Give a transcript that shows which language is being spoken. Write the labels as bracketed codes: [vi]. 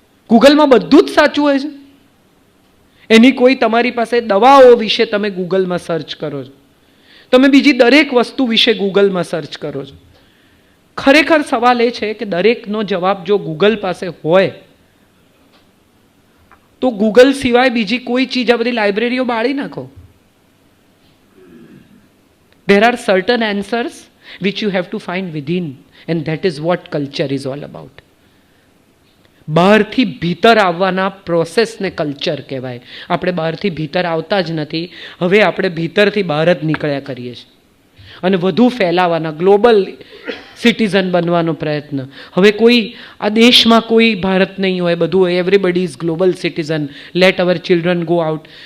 [gu] ગૂગલમાં બધું જ સાચું હોય છે. એની કોઈ તમારી પાસે દવાઓ વિશે તમે ગૂગલમાં સર્ચ કરો છો, તમે બીજી દરેક વસ્તુ વિશે ગૂગલમાં સર્ચ કરો છો. ખરેખર સવાલ એ છે કે દરેકનો જવાબ જો ગૂગલ પાસે હોય તો ગૂગલ સિવાય બીજી કોઈ ચીજ, આ બધી લાઇબ્રેરીઓ બાળી નાખો. [en] There are certain answers which you have to find within, and that is what culture is all about. [gu] બહારથી ભીતર આવવાના પ્રોસેસને કલ્ચર કહેવાય. આપણે બહારથી ભીતર આવતા જ નથી. હવે આપણે ભીતરથી બહાર જ નીકળ્યા કરીએ છીએ અને વધુ ફેલાવાના, ગ્લોબલ સિટીઝન બનવાનો પ્રયત્ન. હવે કોઈ આ દેશમાં કોઈ ભારત નહીં હોય, બધું હોય, [en] Everybody is global citizen, let our children go out.